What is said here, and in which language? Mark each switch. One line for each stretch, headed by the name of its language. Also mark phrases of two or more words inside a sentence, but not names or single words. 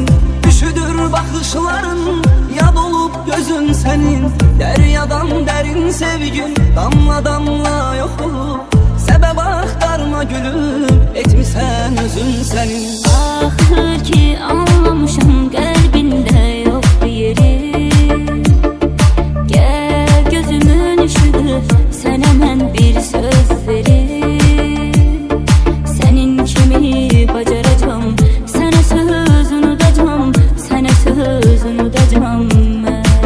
Turkish: Üşüdür bakışların, yad olup gözün senin. Deryadan derin sevgin, damla damla yok olup. Sebep aktarma gülüm, etmişsen özün senin.
Azerbaijani: Axır ki anlamışam qəlbində yoxdur yeri. Gəl gözümün ışığı, sənə mən bir söz verim. Sənin kimi bacaracam, sənə söz unudacam, sənə söz unudacam mən.